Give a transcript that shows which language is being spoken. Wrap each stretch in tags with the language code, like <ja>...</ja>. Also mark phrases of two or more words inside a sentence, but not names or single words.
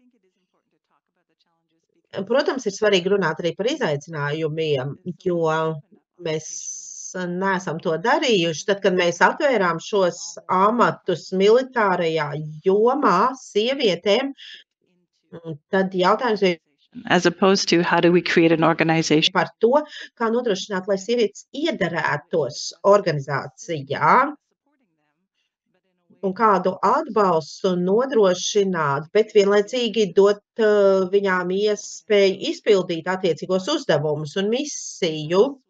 <lv>Protams, ir svarīgi runāt arī par izaicinājumiem, jo mēs neesam to darījuši. Tad, kad mēs atvērām šos amatus militārajā jomā sievietēm, tad jautājums bija</lv> <en>as opposed to how do we create an organization</en> <lv>par to, kā nodrošināt, lai sievietes iedarētos organizācijā un kādu atbalstu nodrošināt, bet vienlaicīgi dot viņām iespēju izpildīt attiecīgos uzdevumus un misiju.</lv>